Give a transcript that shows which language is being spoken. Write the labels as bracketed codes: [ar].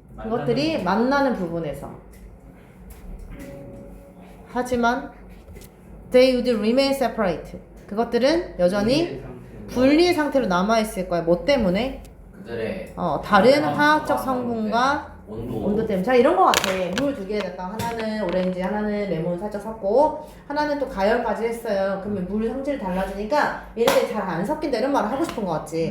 [ko] 그것들이 만나는 부분에서. 하지만 [en] they would remain separate. [ko] 그것들은 여전히 분리 상태로 남아 있을 거야. 뭐 때문에? 그들의 다른 화학적 성분과 온도 때문에. 자, 이런 거 같아. 물 두 개에다가 하나는 오렌지, 하나는 레몬 살짝 섞고 하나는 또 가열까지 했어요. 그러면 물 성질이 달라지니까 얘네들이 잘 안 섞인다 이런 말을 하고 싶은 거 같지.